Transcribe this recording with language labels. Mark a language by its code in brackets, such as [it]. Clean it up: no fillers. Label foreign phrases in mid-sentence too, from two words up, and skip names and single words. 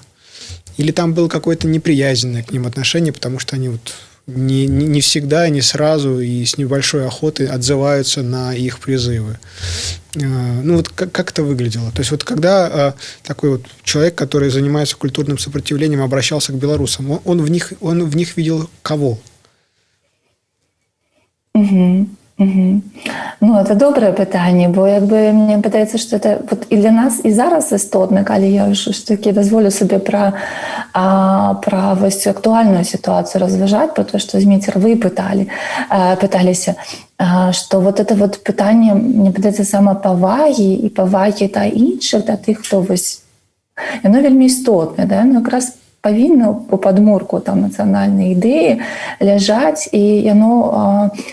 [ru] Или там было какое-то неприязненное к ним отношение, потому что они вот не всегда, не сразу и с небольшой охотой отзываются на их призывы. Вот как это выглядело? То есть вот когда такой вот человек, который занимается культурным сопротивлением, обращался к белорусам, он в них видел кого? Мгм. [be] Ну, это добрае пытанне, бо як бы мне падаецца, што [ru] это вот [be] і для нас і зараз істотна, калі я ж такі дазволю сабе пра вось актуальную сітуацыю разважаць, про то, што Зміцер вы пыталіся, што [ru] вот это вот [be] пытанне, мне падаецца, самапавагі і павагі да іншых, да тых, хто вось яно вельмі істотнае, да, яно якраз павінна у падмурку там нацыянальнай ідэі ляжаць, і яно